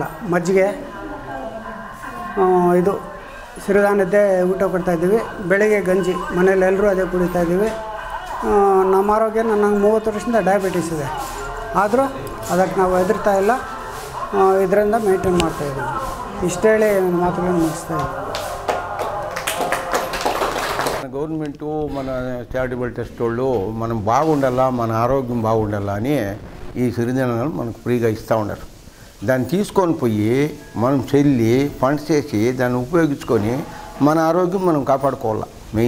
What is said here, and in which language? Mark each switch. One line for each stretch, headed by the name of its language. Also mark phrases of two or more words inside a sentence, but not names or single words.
Kannada: ಮಜ್ಜಿಗೆ, ಇದು ಸಿರಿಧಾನ್ಯದ್ದೇ ಊಟ ಕೊಡ್ತಾಯಿದ್ದೀವಿ. ಬೆಳಗ್ಗೆ ಗಂಜಿ, ಮನೇಲಿ ಎಲ್ಲರೂ ಅದೇ ಕುಡಿತಾಯಿದ್ದೀವಿ. ನಮ್ಮ ಆರೋಗ್ಯ, ನನಗೆ 30 ವರ್ಷದಿಂದ ಡಯಾಬಿಟೀಸ್ ಇದೆ, ಆದರೂ ಅದಕ್ಕೆ ನಾವು ಹೆದರ್ತಾ ಇಲ್ಲ. ಇದರಿಂದ ಮೇಂಟೈನ್ ಮಾಡ್ತಾಯಿದ್ದೀವಿ. ಇಷ್ಟೇಳಿ ನನ್ನ ಮಾತುಗಳನ್ನು ಮುಗಿಸ್ತಾ ಇದ್ದೀವಿ.
Telugu: గవర్నమెంటు మన చారిటబుల్ ట్రస్ట్ వాళ్ళు మనం బాగుండాలా, మన ఆరోగ్యం బాగుండాలా అని ఈ సిరిధాన్యాలు మనకు ఫ్రీగా ఇస్తూ ఉన్నారు. దాన్ని తీసుకొని పోయి మనం చెల్లి ఫండ్స్ చేసి దాన్ని ఉపయోగించుకొని మన ఆరోగ్యం మనం కాపాడుకోవాలి.